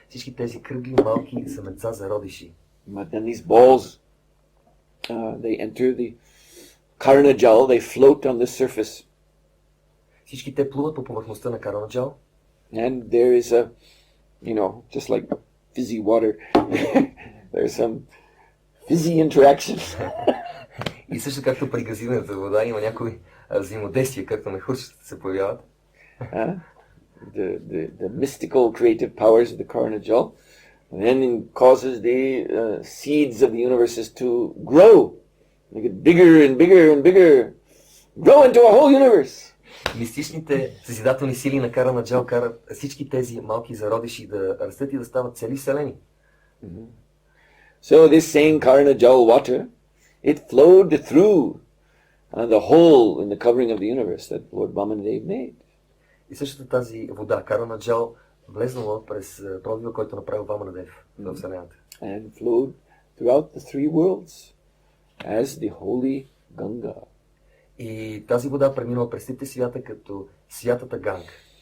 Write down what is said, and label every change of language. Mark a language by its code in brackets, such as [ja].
[bg] Всички тези кръгли малки семенца зародиши. [en] But then these balls, they enter the Karana Jal, they float on the surface. [bg] Всички те плуват по повърхността на Карана Джал. [en] And there is a, just like fizzy water, there's some fizzy interaction. [bg] И също както при газираната вода има някои взаимодействия, както на хурчетата се появяват. [en] The mystical creative powers of the Karana Jal, and then causes the seeds of the universes to grow. They get bigger and bigger and bigger, grow into a whole universe. [bg] Мистичните съзидателни сили на Карана Джал карат всички тези малки зародиши да растат и да стават цели вселени. [en] So this same Karana Jal water, it flowed through the hole in the covering of the universe that Lord Vamanadev made. [bg] И същата тази вода, Карана Джал, влезнала през пробива, който направил Ваманадев в вселената. [en] And flowed throughout the 3 worlds as the holy Ganga. [bg] И тази вода преминала през трите свята като святата Ганга.